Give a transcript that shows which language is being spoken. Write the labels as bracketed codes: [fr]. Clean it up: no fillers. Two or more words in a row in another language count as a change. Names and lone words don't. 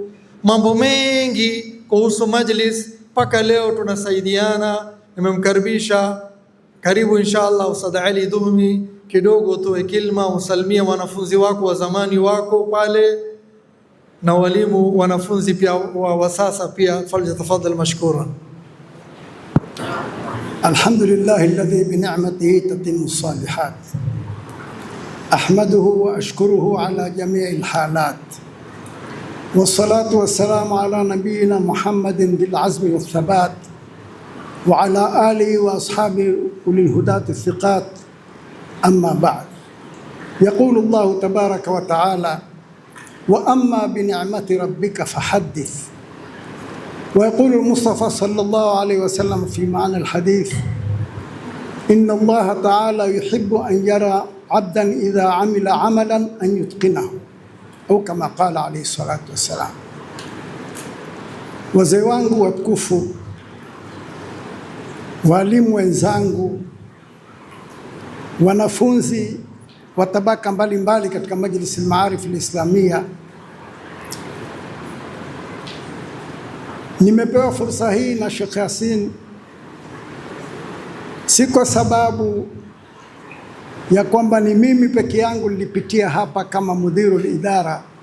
[sw] Mambo mengi kuhusu majlis mpaka leo tunasaidiana. Nimemkaribisha, karibu inshallah Ustadh Ali Duhmi, kidogo tuwe kilma, usalimia wanafunzi wako wa zamani wako pale na walimu wanafunzi pia wa sasa pia. [ar] فليتفضل مشكورا. الحمد لله الذي بنعمته تتم الصالحات. أحمده وأشكره على جميع الحالات. والصلاة والسلام على نبينا محمد بالعزم والثبات وعلى آله وأصحابه أولي الهداة الثقات. أما بعد، يقول الله تبارك وتعالى: وأما بنعمة ربك فحدث. ويقول المصطفى صلى الله عليه وسلم في معنى الحديث: إن الله تعالى يحب أن يرى عبدا إذا عمل عملا أن يتقنه، [sw] au kama [ar] قال عليه الصلاة والسلام. [sw] Wazee wangu watukufu, walimu wenzangu, wanafunzi wa tabaka mbalimbali katika Majlis al-Maarif al-Islamia, nimepewa fursa hii na Sheikh Yasin si kwa sababu ya kwamba ni mimi peke yangu nilipitia hapa kama [ar] مدير إدارة,